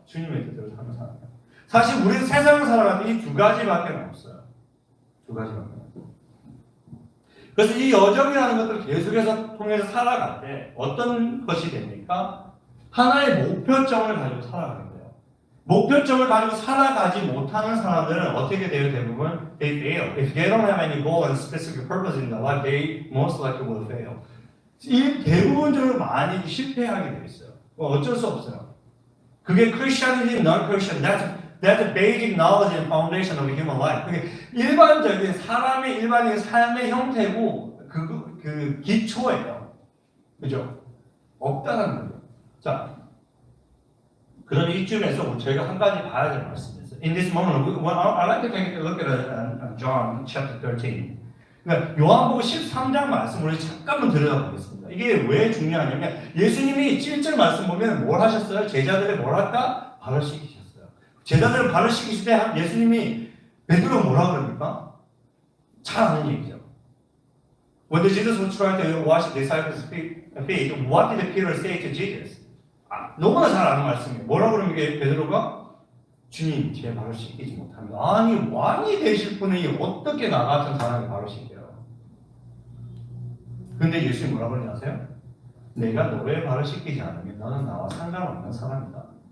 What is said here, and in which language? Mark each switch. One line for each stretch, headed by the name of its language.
Korean: 주님의 뜻대로 삶을 사는 거예요. 사실 우리는 세상을 살아갈 때 이 두 가지밖에 없어요. 두 가지밖에 없어요. 그래서 이 여정이라는 것들을 계속해서 통해서 살아갈 때 어떤 것이 됩니까? 하나의 목표점을 가지고 살아가게 돼요. 목표점을 가지고 살아가지 못하는 사람들은 어떻게 돼요? 대부분
English: they fail. If they don't have any goal and specific purpose in their life, they most likely will fail.
Korean: 이 대부분적으로 많이 실패하게 되어 있어요. 어쩔 수 없어요.
English: 그게 Christianity, non-Christian, that's the basic knowledge and foundation of human life.
Korean: 그게 일반적인 사람의 일반적인 삶의 형태고 그 기초예요. 그죠? 없다는 거죠. 자, 그럼 이쯤에서 저희가 한 가지 봐야 될 말씀이 있어요.
English: In this moment, I'd like to take a look at John chapter 13.
Korean: 그러니까 요한복음 13장 말씀을 잠깐만 들여다보겠습니다. 이게 왜 중요하냐면 예수님이 7절 말씀 보면 뭘 하셨어요? 제자들의 뭘 할까? 발을 씻기셨어요. 제자들을 발을 씻기실 때 예수님이 베드로 뭐라 그럽니까? 잘 아는 얘기죠.
English: When Jesus was trying to wash the disciples' feet, what did Peter say to Jesus?
Korean: 너무나 잘 아는 말씀이에요. 뭐라 그러면 베드로가? 주님, 제 발을 씻기지 못합니다. 아니, 왕이 되실 분이 어떻게 나 같은 사람이 발을 씻겨요? 근데 예수님 뭐라 그러는지 아세요? 내가 너의 발을 씻기지 않으면 너는 나와 상관없는 사람이다.